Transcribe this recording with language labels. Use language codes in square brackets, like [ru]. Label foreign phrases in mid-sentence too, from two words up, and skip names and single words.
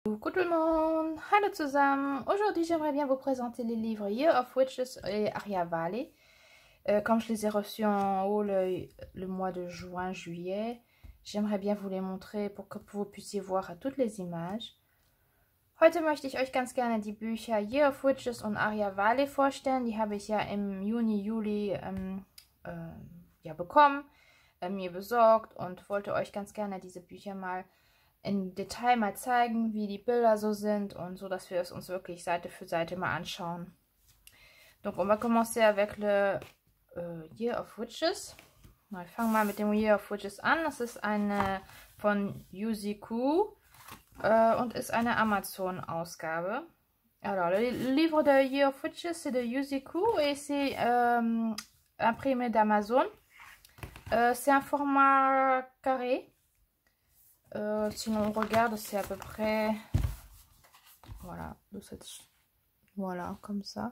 [fr] Coucou tout le monde, [de] hallo zusammen. [fr] Aujourd'hui j'aimerais bien vous présenter les livres Year of Witches et Aria Valley. Comme je les ai reçus en haut le mois de juin, juillet, j'aimerais bien vous les montrer pour que vous puissiez voir toutes les images. [de] Heute möchte ich euch ganz gerne die Bücher Year of Witches und Aria Valley vorstellen. Die habe ich ja im Juni, Juli bekommen, mir besorgt und wollte euch ganz gerne diese Bücher mal in Detail mal zeigen, wie die Bilder so sind und so, dass wir es uns wirklich Seite für Seite mal anschauen. [fr] Donc on va commencer avec le Year of Witches. [de] Ich fange mal mit dem Year of Witches an. Das ist eine von Yuziku und ist eine Amazon-Ausgabe. [fr] Alors, le livre de Year of Witches, c'est de Yuziku et c'est imprimé d'Amazon. C'est un format carré. Si on regarde, c'est à peu près, voilà, voilà, comme ça.